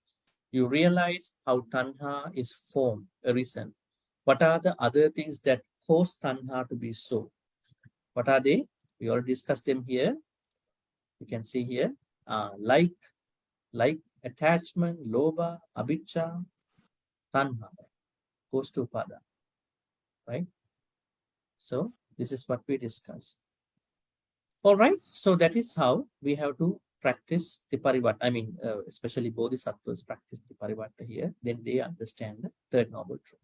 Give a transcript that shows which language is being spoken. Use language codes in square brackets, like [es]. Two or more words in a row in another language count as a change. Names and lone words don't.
[en] You realize how tanha is formed, arisen. What are the other things that cause tanha to be so? What are they? We already discussed them here. You can see here, like attachment, [pi] lobha, abhicca, tanha, [en] goes to pada, right? So this is what we discussed. All right, so that is how we have to practice the parivatta. I mean, especially bodhisattvas practice the parivatta here, then they understand the third noble truth.